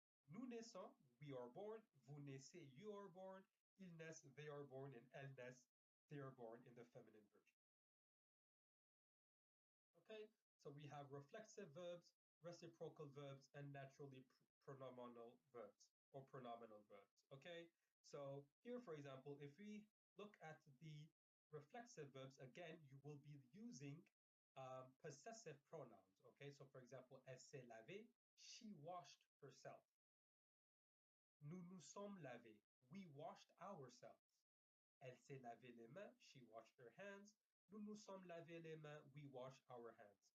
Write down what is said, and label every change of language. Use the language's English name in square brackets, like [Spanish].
[French] Nous naissons, [English] we are born. [French] Vous naissez, [English] you are born. [French] Ils naissent, [English] they are born. And [French] elles naissent, [English] they are born in the feminine version. Okay, so we have reflexive verbs, reciprocal verbs, and naturally pronominal verbs or pronominal verbs. Okay, so here, for example, if we look at the reflexive verbs, again, you will be using possessive pronouns. Okay, so for example, [French] elle s'est lavée, [English] she washed herself. [French] Nous nous sommes lavés, [English] we washed ourselves. [French] Elle s'est lavé les mains, [English] she washed her hands. [French] Nous nous sommes lavé les mains, [English] we wash our hands.